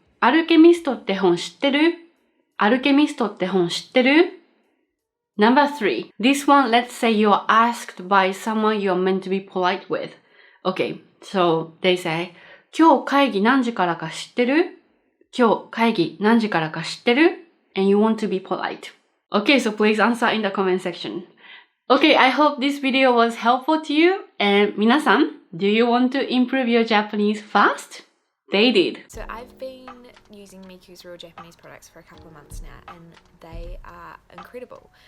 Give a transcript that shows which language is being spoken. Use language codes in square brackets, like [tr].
[ja] アルケミストって本知ってる？アルケミストって本知ってる？ [en] Number 3. This one, let's say you're asked by someone you're meant to be polite with. Okay, so they say, [ja] 今日会議何時からか知ってる？今日会議何時からか知ってる？ [en] And you want to be polite. Okay, so please answer in the comment section. Okay, I hope this video was helpful to you. And 皆さん, do you want to improve your Japanese fast? They did. So I've been using Miku's Real Japanese products for a couple of months now and they are incredible.